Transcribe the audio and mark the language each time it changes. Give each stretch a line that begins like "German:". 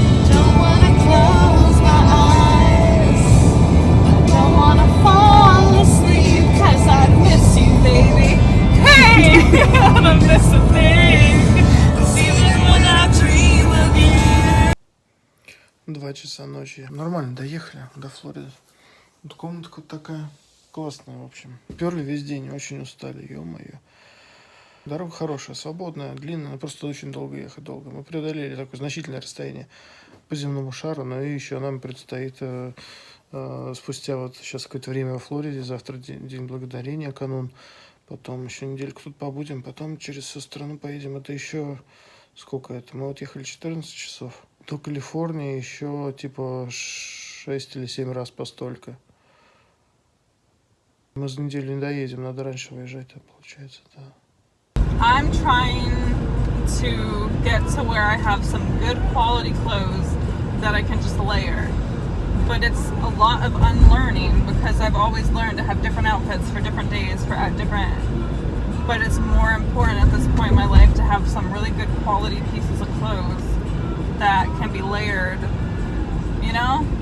English: Don't wanna close my eyes. I don't wanna fall asleep 'cause I miss you, baby. Hey, I don't miss a thing. 'Cause even when I dream of you.
Russian: 2 часа ночи. Нормально, доехали до Флориды. Вот комнатка вот такая классная, в общем. Перли весь день, очень устали, ё-моё. Дорога хорошая, свободная, длинная, но просто очень долго ехать, долго. Мы преодолели такое значительное расстояние по земному шару, но и еще нам предстоит спустя вот сейчас какое-то время во Флориде, завтра день благодарения, канун, потом еще недельку тут побудем, потом через всю страну поедем. Это еще сколько это? Мы вот ехали 14 часов. До Калифорнии еще типа 6 или 7 раз постолько. Мы за неделю не доедем, надо раньше выезжать, получается, да.
English: I'm trying to get to where I have some good quality clothes that I can just layer. But it's a lot of unlearning because I've always learned to have different outfits for different days, for different. But it's more important at this point in my life to have some really good quality pieces of clothes that can be layered, you know?